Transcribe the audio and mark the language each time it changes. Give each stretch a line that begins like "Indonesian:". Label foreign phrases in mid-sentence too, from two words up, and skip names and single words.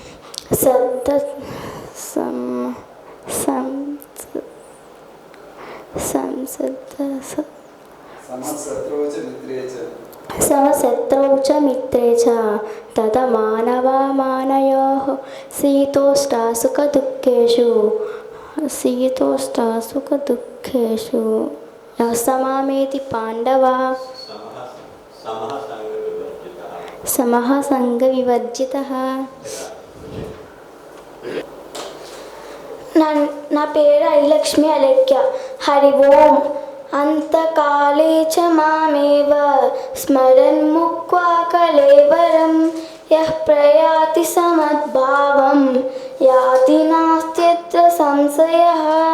Sanskrit: समशत्रौ च मित्रे च तदमानवा मानयोः शीतोष्टा सुखदुःखेषु शीतोष्णसुखदुःखेषु यः समामेति पाण्डवा समः సంగవివర్జితః.
Telugu: నా పేరు ఐలక్ష్మి అలేఖ్య.
Sanskrit: హరి ఓం. అంతకాలే చ మామేవ స్మరన్ ముక్త్వా కళేవరం యః ప్రయాతి సమద్భావం యాతి నాస్త్యత్ర సంశయః.